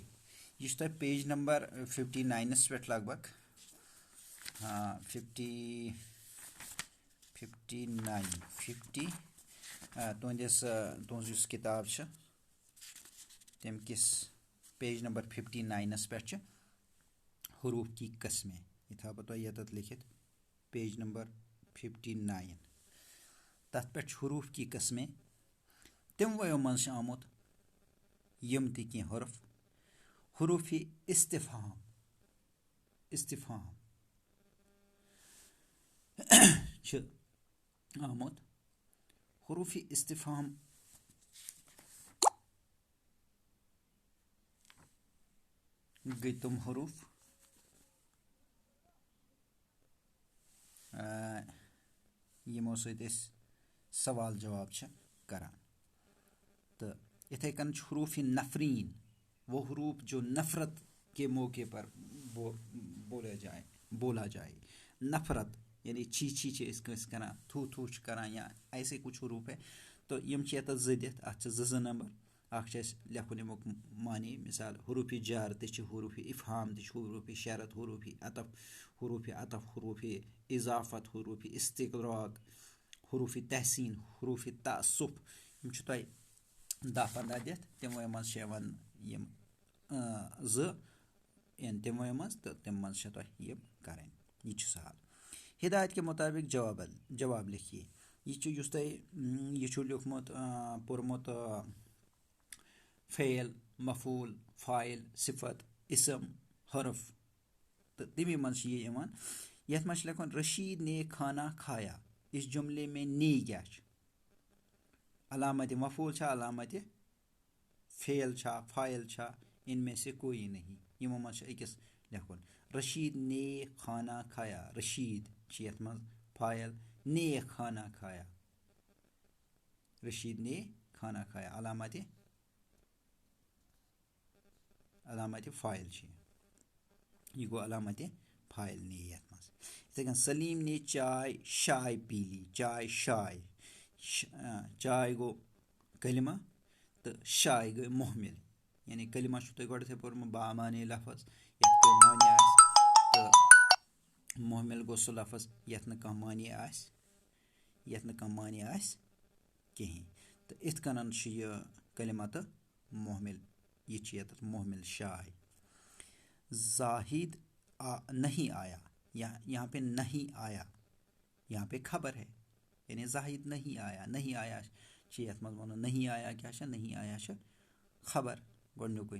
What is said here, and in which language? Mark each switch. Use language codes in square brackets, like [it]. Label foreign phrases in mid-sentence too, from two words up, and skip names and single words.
[ur] یہ تو پیج نمبر 59 پہ لگ بھگ, ہاں 50 تہذ اس کتاب [ks] تم کس [ur] پیج نمبر 59 پہ حروف کی قسمیں. یہ تھا بہت [ks] یتھ لکھت پیج نمبر 59 تَتھ پٮ۪ٹھ [ur] حروف کی قسمیں. [ks] تمویو منٛز آمُت یم تہِ کینٛہہ حرف. حروف استفہام چھِ آمُت. حروف استفہام گٔے تِم حروف یِمو سۭتۍ أسۍ سوال جواب چھِ کران. تہٕ یِتھَے کٔنۍ چھُ حروف نفرین, [ur] وہ حروف جو نفرت کے موقع پر بولا جائے. [ks] نفرت یعنی چھی چھِ أسۍ کٲنٛسہِ کران, تھوٗ چھِ کران, [ur] یا ایسے کچھ حروف ہے. [ks] تو یِم چھِ ییٚتٮ۪تھ زٕ دِتھ, اَتھ چھِ 2 نمبر. اَکھ چھِ اَسہِ لیکھُن اَمیُک معنی, مثال حروف جار تہِ چھِ, حروف افہام تہِ چھِ, حروف شرط, حروف عطف, حروف اضافت, حروف استغراق, حروف تحسین, حروف تعصف. یِم چھِ تۄہہِ 10-15 دِتھ. تِموٕے منٛز چھِ یِوان یِم 2 تِموٕے منٛز, تہٕ تِم منٛز چھِ تۄہہِ یِم کَرٕنۍ. یہِ چھُ سہل. [ur] ہدایت کے مطابق جواب لکھیے. [ks] یہ یُس تۄہہِ یہِ چھُ لیوٗکھمُت پوٚرمُت فعل, مفعول, فاعل, صفت, اسم, حرف, تہٕ تمی منٛز چھِ یہِ یِوان. یَتھ منٛز چھِ لیکھُن [ur] رشید نے کھانا کھایا. اس جملے میں نے کیا [ks] چھِ؟ علامت مفعول چھا, علامت فعل چھا, فاعل چھا, [ur] ان میں سے کوئی نہیں. [ks] یِمو منٛز چھِ أکِس لیکھُن [ur] رشید نے کھانا کھایا. [ks] رشید چھِ یَتھ منٛز فاعل, [ur] نے کھانا کھایا, رشید نے کھانا کھایا, [ks] علامت فاعل چھِ, یہ گوٚو علامت فائل نی یَتھ منٛز یِتھَے کٔنۍ [ur] سلیٖم نے چائے شائے پی لی [ks] چائے شائے چائے گوٚو کلمہ تہٕ شائے گٔے محمل یعنی کلمہ چھُو تۄہہِ گۄڈٕتھٕے پوٚرمُت بامانے لفظ یَتھ کٔنۍ معنی آسہِ تہٕ محمل گوٚو سُہ لفظ یَتھ نہٕ کانٛہہ معنی آسہِ کِہیٖنۍ تہٕ یِتھ کٔنۍ چھُ یہِ کلمہ تہٕ محمل یہ چھِ ییٚتٮ۪تھ محمل شائے. [ur] زاہد نہیں آیا یہاں پہ نہیں آیا یہاں پہ خبر ہے یعنی زاہد نہیں آیا [ks] چھِ یَتھ منٛز وَنو [ur] نہیں آیا [ks] کیٛاہ چھِ [ur] نہیں آیا [ks] چھِ خبر گۄڈنیُکُے.